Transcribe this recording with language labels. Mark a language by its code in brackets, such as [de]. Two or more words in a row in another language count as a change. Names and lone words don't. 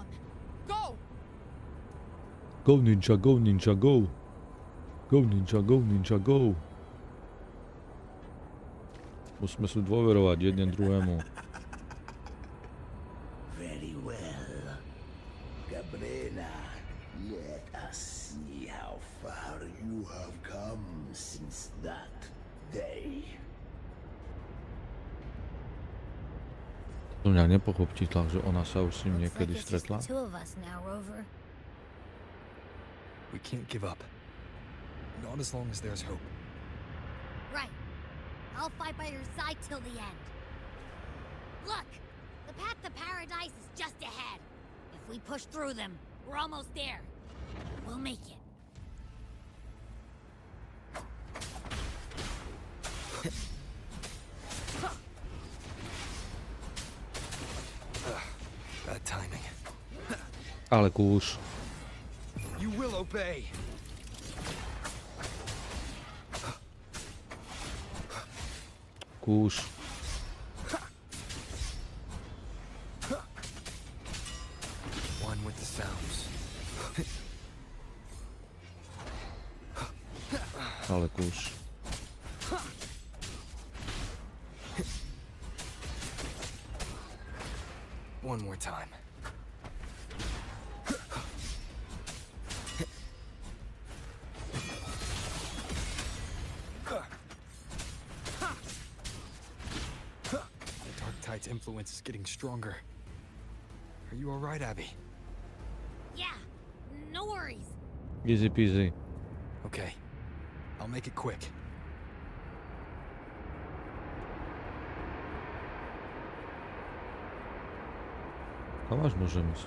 [en] Go! Go ninja, go ninja, go! Go ninja, go ninja, go! [sk] Musíme si dôverovať jeden druhému. [en] Very well. Cabrera, let us see how far you have come since that day. [sk] To mňa nepochoptila, že ona sa už s ním niekedy stretla. [en] Two of us now, Rover. We can't give up. Not as long as there's hope. Right. I'll fight by your side till the end. Look! The path to paradise is just ahead. If we push through them, we're almost there. We'll make it. Bad timing. [sk] Ale kurz. [en] You will obey. Kurz. One with the sounds. [sk] Ale kurz. [en] One more time. The Dark Tide's influence is getting stronger. Are you all right, Abby? Yeah, no worries. Easy peasy. Okay. I'll make it quick. [sk] Kam až môžem ísť?